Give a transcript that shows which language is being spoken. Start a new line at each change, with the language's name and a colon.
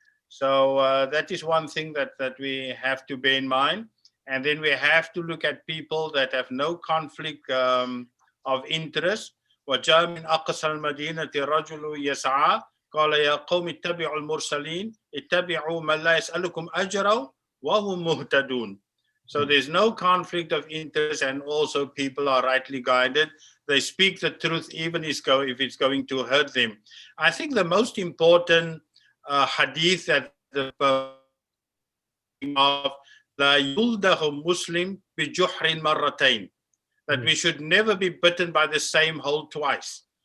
English: So that is one thing that we have to bear in mind. And then we have to look at people that have no conflict of interest.
Arabic: وجاء من أقصى المدينة رجل يسعى قال يا قوم اتبعوا المرسلين اتبعوا من لا يسألكم أجرا وهم مهتدون.
English: So there's no conflict of interest, and also people are rightly guided. They speak the truth even if it's going to hurt them. I think the most important hadith that the of
Arabic: la yuldahu Muslim bi juhrin marratayn,
English: that we should never be bitten by the same hole twice.